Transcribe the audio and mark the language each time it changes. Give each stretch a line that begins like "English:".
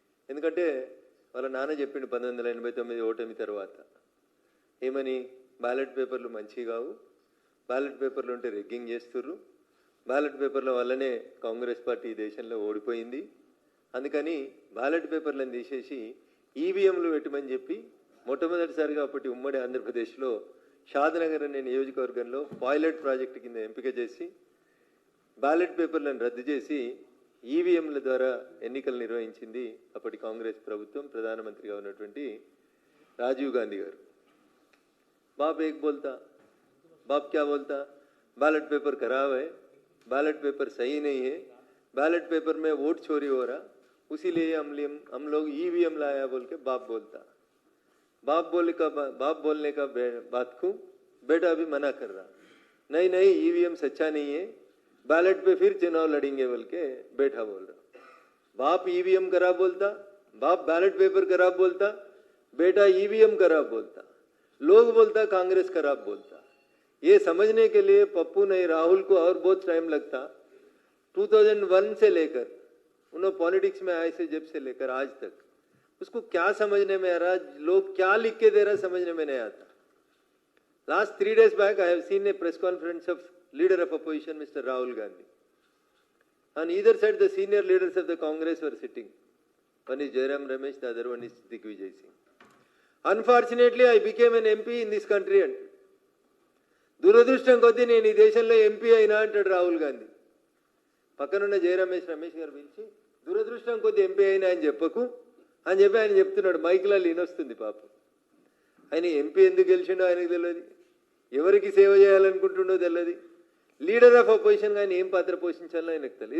Telugu: ఎందుకంటే వాళ్ళ నాన్న చెప్పిండు 1989 ఓటమి తర్వాత ఏమని, బ్యాలెట్ పేపర్లు మంచివి కావు, బ్యాలెట్ పేపర్లు ఉంటే రిగ్గింగ్ చేస్తుర్రు, బ్యాలెట్ పేపర్ల వల్లనే కాంగ్రెస్ పార్టీ ఈ దేశంలో ఓడిపోయింది, అందుకని బ్యాలెట్ పేపర్లను తీసేసి ఈవీఎంలు పెట్టమని చెప్పి మొట్టమొదటిసారిగా అప్పటి ఉమ్మడి ఆంధ్రప్రదేశ్లో షాద్నగర్ అనే నియోజకవర్గంలో పైలట్ ప్రాజెక్టు కింద ఎంపిక చేసి బ్యాలెట్ పేపర్లను రద్దు చేసి ఈవీఎంల ద్వారా ఎన్నికలు నిర్వహించింది అప్పటి కాంగ్రెస్ ప్రభుత్వం, ప్రధానమంత్రిగా ఉన్నటువంటి రాజీవ్ గాంధీ గారు.
Hindi: बाप एक बोलता, बाप क्या बोलता, बैलेट पेपर खराब है, बैलेट पेपर सही नहीं है, बैलेट पेपर में वोट चोरी हो रहा, उसीलिए हम लोग ईवीएम लाया बोल के बाप बोलता. बाप बोलने का बात को बेटा भी मना कर रहा, नहीं ईवीएम सच्चा नहीं है, बैलेट पे फिर चुनाव लड़ेंगे बोल के बेटा बोल रहा. बाप ईवीएम खराब बोलता, बाप बैलेट पेपर खराब बोलता, बेटा ईवीएम खराब बोलता, लोग बोलता कांग्रेस खराब बोलता. ये समझने के लिए पप्पू नहीं राहुल को और बहुत टाइम लगता. 2001 से लेकर उन्होंने पॉलिटिक्स में आए से जब से लेकर आज तक उसको क्या समझने में आ रहा, लोग क्या लिख के दे रहा समझने में नहीं आता.
English: Last 3 days back I have seen a press conference of leader of opposition Mr. Rahul Gandhi. On either side the senior leaders of the Congress were sitting. One is Jairam Ramesh, the other one is Digvijay Singh. Unfortunately, I became an MP in this country.
Telugu: And దురదృష్టం కొద్దీ నేను ఈ దేశంలో MP అయినా అంటాడు రాహుల్ గాంధీ. పక్కనున్న జయరమేష్ గారు పిలిచి దురదృష్టం కొద్దీ ఎంపీ అయినా అని చెప్పకు అని చెప్పి ఆయన చెప్తున్నాడు. మైక్లో లీనొస్తుంది పాపం. ఆయన ఎంపీ ఎందుకు గెలిచిండో ఆయనకు తెలియదు, ఎవరికి సేవ చేయాలనుకుంటుండో తెలియదు, లీడర్ ఆఫ్ అపోజిషన్గా ఆయన ఏం పాత్ర పోషించాలో ఆయనకు తెలియదు.